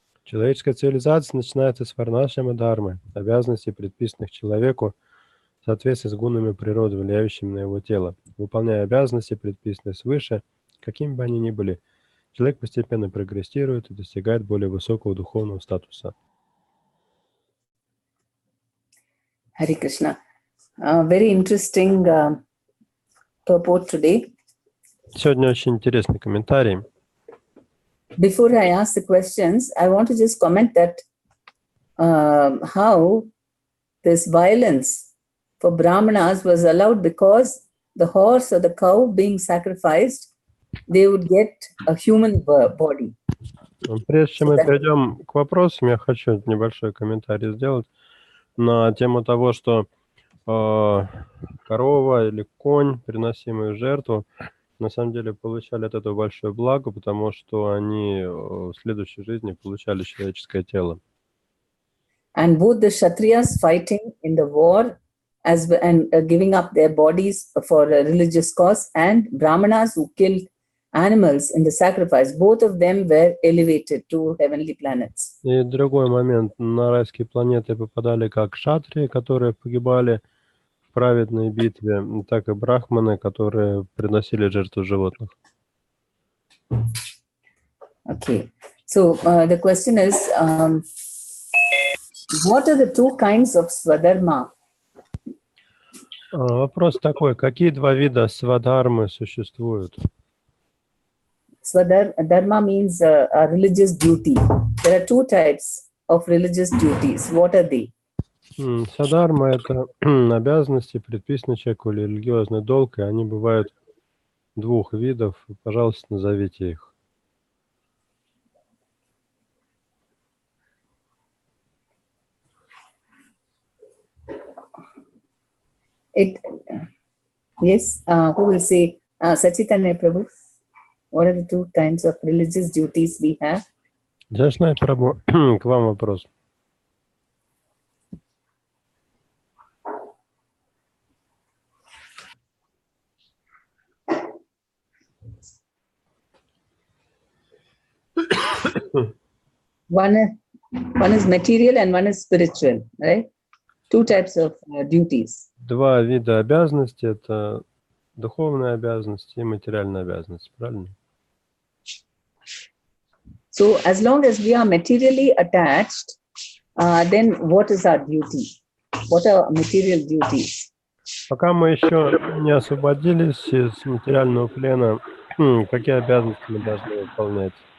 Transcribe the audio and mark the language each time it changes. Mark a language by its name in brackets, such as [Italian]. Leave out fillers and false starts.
[Russian] Человеческая цивилизация начинается с варнашрама дхармы, обязанностей, предписанных человеку в соответствии с гунами природы, влияющими на его тело. Выполняя обязанности, предписанные свыше, какими бы они ни были, человек постепенно прогрессирует и достигает более высокого духовного статуса. [English] Hare Krishna. Very interesting purport today. [Russian] Сегодня очень интересный комментарий. [English] Before I ask the questions, I want to just comment that how this violence for Brahmanas was allowed because the horse or the cow being sacrificed, they would get a human body. [Russian] Прежде чем мы перейдем к вопросам, я хочу небольшой комментарий сделать на тему того, что корова или конь, приносимые в жертву, на самом деле получали от этого большое благо, потому что они в следующей жизни получали человеческое тело. [English] And both the Kshatriyas fighting in the war and giving up their bodies for a religious cause, and Brahmanas who killed animals in the sacrifice, both of them were elevated to heavenly planets. [Russian] И другой момент, на райские планеты попадали как кшатрии, которые погибали в праведной битве, так и брахманы, которые приносили жертву животных. [English] Okay, so the question is, what are the two kinds of swadharma? [Russian] Вопрос такой, какие два вида свадхармы существуют? [English] Swadharma means a religious duty. There are two types of religious duties. What are they? [Russian] Свадхарма – это обязанности, предписанные человеку или религиозный долг, и они бывают двух видов. Пожалуйста, назовите их. [English] Yes, who will say, Sachitanya Prabhu, what are the two kinds of religious duties we have? [Russian] Джашнай Прабhu, к вам вопрос. [English] One is material and one is spiritual, right? Two types of duties. [Russian] Два вида обязанностей – это духовная обязанность и материальная обязанность, правильно? [English] So as long as we are materially attached, then what is our duty? What are material duties? [Russian] Пока мы еще не освободились из материального плена, какие обязанности мы должны выполнять?